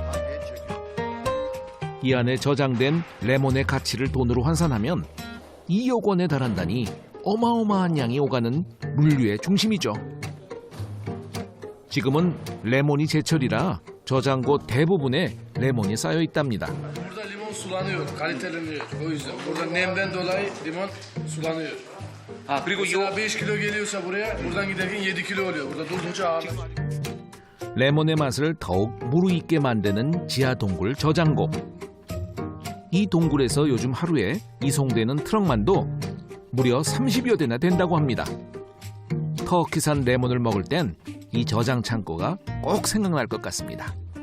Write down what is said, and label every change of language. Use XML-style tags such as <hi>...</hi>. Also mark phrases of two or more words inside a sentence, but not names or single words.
<ko>이 안에 저장된 레몬의 가치를 돈으로 환산하면 2억 원에 달한다니 어마어마한 양이 오가는 물류의 중심이죠. 지금은 레몬이 제철이라 저장고 대부분에 레몬이 쌓여 있답니다.</ko> <tr>Burada limon sulanıyor, kaliteleniyor. O yüzden burada nemden dolayı limon sulanıyor.</tr> <ko>그리고</ko> <tr>Mesela 5 kilo geliyorsa buraya, buradan giderken 7 kilo oluyor. Burada durdukça ağırlaşıyor.</tr> <ko>레몬의 맛을 더욱 무르익게 만드는 지하 동굴 저장고. 이 동굴에서 요즘 하루에 이송되는 트럭만도 무려 30여 대나 된다고 합니다. 터키산 레몬을 먹을 땐 이 저장 창고가 꼭 생각날 것 같습니다.</ko>